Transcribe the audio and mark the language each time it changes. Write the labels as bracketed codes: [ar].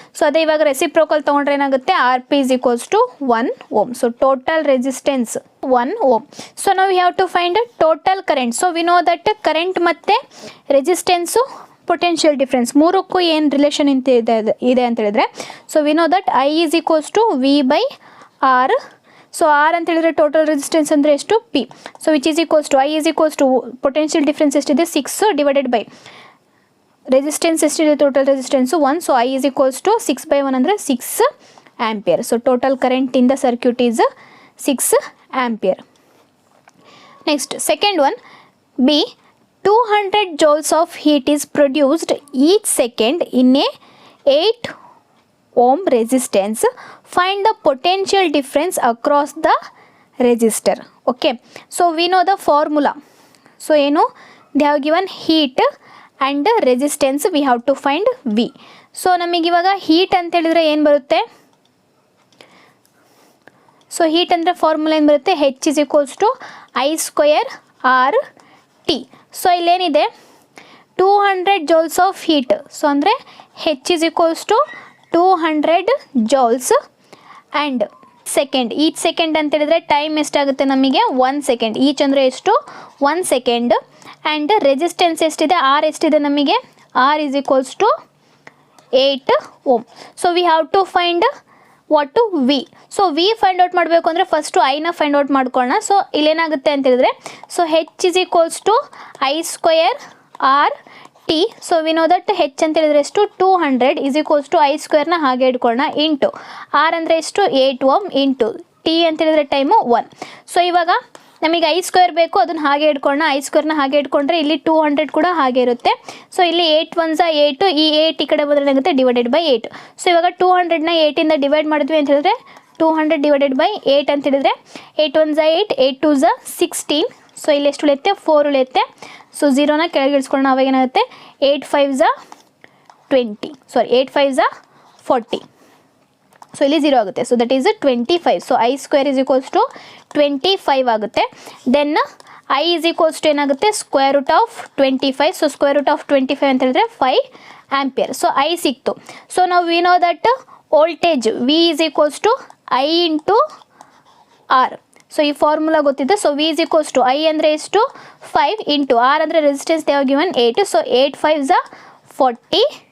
[kn] So ಅದೇ ಇವಾಗ reciprocal ತೊಗೊಂಡ್ರೆ ಏನಾಗುತ್ತೆ RP is equals to 1 ohm. So total resistance 1 ohm. So ನಾವು [en] we have to find total current. [kn] So we know that current ಮತ್ತು resistance potential difference ಮೂರಕ್ಕೂ ಏನು relation ಇದೆ ಅಂತ ಹೇಳಿದ್ರೆ, so [en] we know that I is equals to V/R. [kn] So R ಅಂತ ಹೇಳಿದ್ರೆ total resistance ಅಂದರೆ ಎಷ್ಟು P. So which is equals to I is equals to potential difference ಎಷ್ಟಿದೆ 6 ಡಿವೈಡೆಡ್ ಬೈ ರೆಸಿಸ್ಟೆನ್ಸ್ ಎಷ್ಟಿದೆ total resistance 1. So I is equals to 6/1 ಅಂದರೆ 6 ampere. [en] So total current in the circuit is 6 ampere. Next second one B. 200 joules of heat is produced each second in a 8 ohm resistance. Find the potential difference across the resistor. Okay, so we know the formula. So they have given heat and resistance, we have to find V. [kn] So ನಮಗೆ ಇವಾಗ heat ಅಂತ ಹೇಳಿದ್ರೆ ಏನು ಬರುತ್ತೆ, so heat ಅಂದರೆ formula ಏನು ಬರುತ್ತೆ H is equals to I² RT. So ಇಲ್ಲೇನಿದೆ 200 joules of heat. So ಅಂದರೆ H is equals to 200 joules and second. Each second ಅಂತ ಹೇಳಿದ್ರೆ ಟೈಮ್ ಎಷ್ಟಾಗುತ್ತೆ ನಮಗೆ 1 ಸೆಕೆಂಡ್. ಈಚ್ ಅಂದರೆ ಎಷ್ಟು 1 ಸೆಕೆಂಡ್. ಆ್ಯಂಡ್ ರೆಸಿಸ್ಟೆನ್ಸ್ ಎಷ್ಟಿದೆ R ಎಷ್ಟಿದೆ ನಮಗೆ R is equals to 8 ohm. [en] So we have to find what to V. [kn] So V find out ಮಾಡಬೇಕು ಅಂದರೆ ಫಸ್ಟು ಐನ ಫೈಂಡ್ ಔಟ್ ಮಾಡ್ಕೊಳ್ಳೋಣ. ಸೊ ಇಲ್ಲೇನಾಗುತ್ತೆ ಅಂತ ಹೇಳಿದ್ರೆ, so H is equals to I² RT. [en] so we know that [kn] H ಅಂತ ಹೇಳಿದ್ರೆ ಎಷ್ಟು 200 is equals to I² ಹಾಗೆ ಇಟ್ಕೊಳ್ಳೋಣ ಇಂಟು R ಅಂದರೆ ಎಷ್ಟು 8 ohm ಇಂಟು T ಅಂತ ಹೇಳಿದ್ರೆ ಟೈಮು 1. ಸೊ ಇವಾಗ ನಮಗೆ I² ಬೇಕು, ಅದನ್ನು ಹಾಗೆ ಇಟ್ಕೊಳ್ಳೋಣ. I² ಹಾಗೆ ಇಟ್ಕೊಂಡ್ರೆ ಇಲ್ಲಿ 200 ಕೂಡ ಹಾಗೆ ಇರುತ್ತೆ. ಸೊ ಇಲ್ಲಿ 8 1s 8, ಈ 8 ಈ ಕಡೆ ಬಂದರೆ ಏನಾಗುತ್ತೆ ಡಿವೈಡೆಡ್ ಬೈ 8. ಸೊ ಇವಾಗ 200ನ 8ಇಂದ ಡಿವೈಡ್ ಮಾಡಿದ್ವಿ ಅಂತ ಹೇಳಿದ್ರೆ 200 ಡಿವೈಡೆಡ್ ಬೈ 8 ಅಂತ ಹೇಳಿದ್ರೆ 8 1s 8, 8 2s 16. ಸೊ ಇಲ್ಲಿ ಎಷ್ಟು ಉಳಿಯುತ್ತೆ 4 ಉಳಿಯುತ್ತೆ. ಸೊ 0ನ ಕೆಳಗೆ ಇಳಿಸ್ಕೊಳ್ಳೋಣ. ಅವಾಗ ಏನಾಗುತ್ತೆ 8 5s 20, ಸಾರಿ 8 5s 40. ಸೊ ಇಲ್ಲಿ 0 ಆಗುತ್ತೆ. So that is 25. So I² is equals to 25 ಆಗುತ್ತೆ. Then I is equals to ಏನಾಗುತ್ತೆ square root of 25. So square root of 25 ಅಂತ ಹೇಳಿದ್ರೆ 5 ಆಂಪಿಯರ್. ಸೊ I ಸಿಕ್ತು. [en] So ನಾವು we know that voltage V is equals to I into R. [kn] So ಈ formula ಗೊತ್ತಿದೆ. So V is equals to I ಅಂದರೆ ಎಷ್ಟು 5 into R ಅಂದರೆ resistance [en] they have given 8. [kn] So 8 5s 40